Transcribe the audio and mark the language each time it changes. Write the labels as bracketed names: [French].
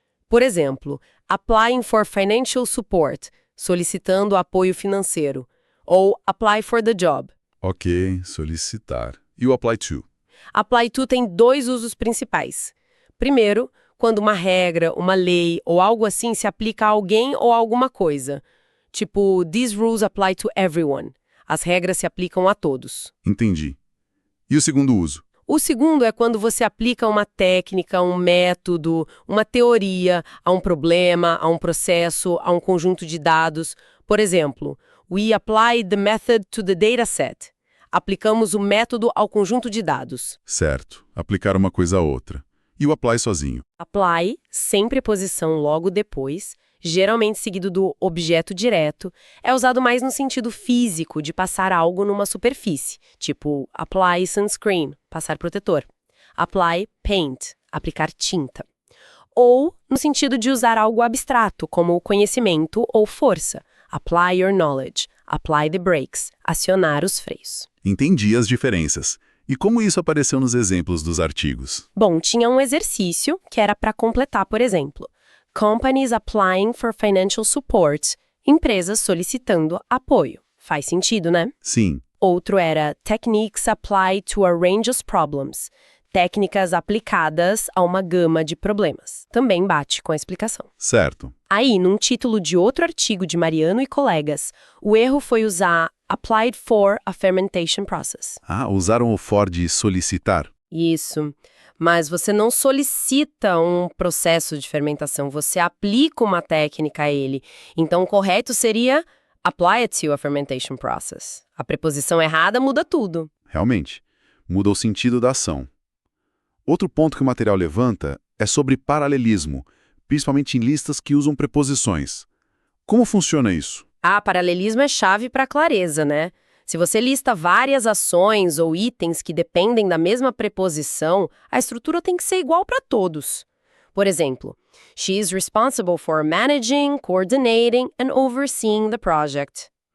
[Portuguese] Por exemplo, [English] applying for financial support, [Portuguese] solicitando apoio financeiro. [English] Ou apply for the job. [Portuguese] Ok, solicitar. E o apply to? Apply to tem 2 usos principais. Primeiro, quando uma regra, uma lei ou algo assim se aplica a alguém ou a alguma coisa. [English] Tipo, these rules apply to everyone. [Portuguese] As regras se aplicam a todos. Entendi. E o segundo uso? O segundo é quando você aplica uma técnica, um método, uma teoria a um problema, a um processo, a um conjunto de dados. Por exemplo, [English] we apply the method to the dataset. [Portuguese] Aplicamos o método ao conjunto de dados. Certo. Aplicar uma coisa a outra. E o apply sozinho? Apply, sem preposição logo depois, geralmente seguido do objeto direto, é usado mais no sentido físico de passar algo numa superfície, tipo [English] apply sunscreen, [Portuguese] passar protetor. [English] Apply paint, [Portuguese] aplicar tinta. Ou no sentido de usar algo abstrato, como conhecimento ou força. [English] Apply your knowledge, apply the brakes, [Portuguese] acionar os freios. Entendi as diferenças. E como isso apareceu nos exemplos dos artigos? Bom, tinha um exercício que era para completar, por exemplo. [English] Companies applying for financial support. [Portuguese] Empresas solicitando apoio. Faz sentido, né? Sim. [English] Outro era techniques applied to a range of problems. [Portuguese] Técnicas aplicadas a uma gama de problemas. Também bate com a explicação. Certo. Aí, num título de outro artigo de Mariano e colegas, o erro foi usar [English] applied for a fermentation process. [Portuguese] Ah, usaram o for de solicitar? Isso. Mas você não solicita um processo de fermentação, você aplica uma técnica a ele. Então, o correto seria [English] apply it to a fermentation process. [Portuguese] A preposição errada muda tudo. Realmente. Muda o sentido da ação. Outro ponto que o material levanta é sobre paralelismo, principalmente em listas que usam preposições. Como funciona isso? Paralelismo é chave para clareza, né? Se você lista várias ações ou itens que dependem da mesma preposição, a estrutura tem que ser igual para todos. Por exemplo, [English] she is responsible for managing, coordinating and overseeing the project.